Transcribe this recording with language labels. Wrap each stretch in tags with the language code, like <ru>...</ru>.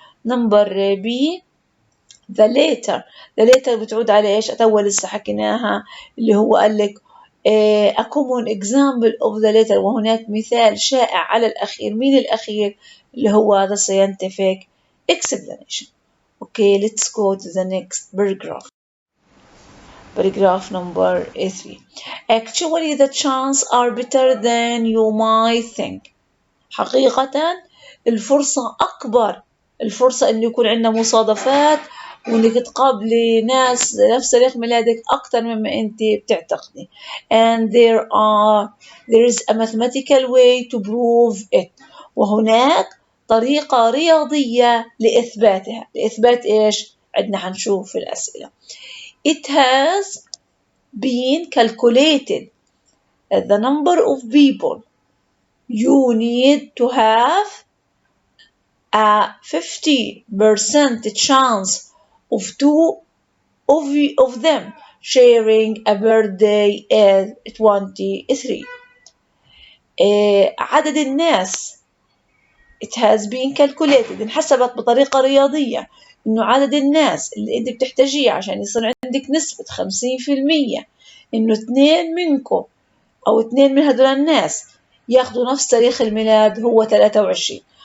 <en>Number B the later</en> <ar>بتعود على إيش؟ أتول لسه حكيناها اللي هو قال لك</ar> <en>a common example of the later،</en> <ar>وهناك مثال شائع على الأخير. مين الأخير؟ اللي هو</ar> <en>the scientific explanation. Okay, let's go to the next paragraph. Paragraph number 3. Actually the chances are better than you might think.</en> <ar>حقيقة الفرصة أكبر، الفرصة إنه يكون عندنا مصادفات وإنك تقابلي ناس نفس تاريخ ميلادك أكتر مما أنت بتعتقدي.</ar> <en>And there is a mathematical way to prove it.</en> <ar>وهناك طريقة رياضية لإثباتها. لإثبات إيش؟ عندنا حنشوف في الأسئلة.</ar> <en>It has been calculated that the number of people you need to have a 50% chance of two of them sharing a birthday is 23.</en> <ar>عدد الناس</ar> <en>it has been calculated</en> <ar>انحسبت بطريقة رياضية إنه عدد الناس اللي أنت بتحتاجيه عشان يصير عندك نسبة 50% إنه 2 منكم أو 2 من هدول الناس ياخدوا نفس تاريخ الميلاد هو 23.</ar>